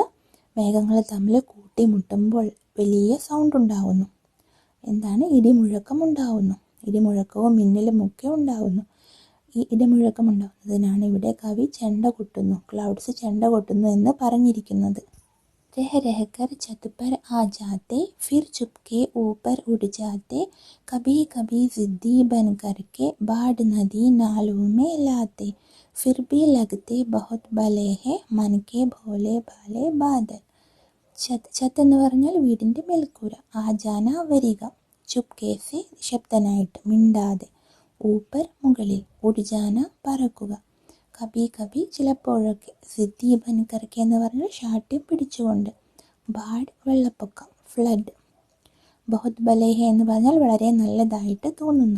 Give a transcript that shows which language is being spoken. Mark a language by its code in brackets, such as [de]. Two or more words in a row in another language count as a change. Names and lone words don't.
[ml] മേഘങ്ങൾ തമ്മിൽ കൂട്ടിമുട്ടുമ്പോൾ വലിയ സൗണ്ട് ഉണ്ടാകുന്നു. എന്താണ്? ഇടിമുഴക്കം ഉണ്ടാകുന്നു. ഇടിമുഴക്കവും മിന്നലും ഒക്കെ ഉണ്ടാകുന്നു. ഈ ഇടിമുഴക്കം ഉണ്ടാകുന്നതിനാണ് ഇവിടെ കവി ചെണ്ട കൊട്ടുന്നു, ക്ലൗഡ്സ് ചെണ്ട കൊട്ടുന്നു എന്ന് പറഞ്ഞിരിക്കുന്നത്. [hi] रह रह कर छत पर आ जाते, फिर चुपके ऊपर उड़ जाते, कभी कभी जिद्दी बन करके बाढ़ नदी नालों में लाते, फिर भी लगते बहुत भले हैं मन के भोले भाले बादल. [ml] ഛത്ത് എന്ന് പറഞ്ഞാൽ വീടിൻ്റെ മേൽക്കൂര. ആജാന വരിക, ചുപ്കേസെ ശബ്ദനായിട്ട് മിണ്ടാതെ, ഊപ്പർ മുകളിൽ, ഉഡ്ജാന പറക്കുക, [hi] कभी कभी [ml] ചിലപ്പോഴൊക്കെ, [hi] जिद्दी बनकरके [ml] എന്ന് പറഞ്ഞാൽ ശാഠ്യം പിടിച്ചുകൊണ്ട്, ബാഡ് വെള്ളപ്പൊക്കം, ഫ്ലഡ്, [hi] बहुत भले [ml] എന്ന് പറഞ്ഞാൽ വളരെ നല്ലതായിട്ട് തോന്നുന്നു.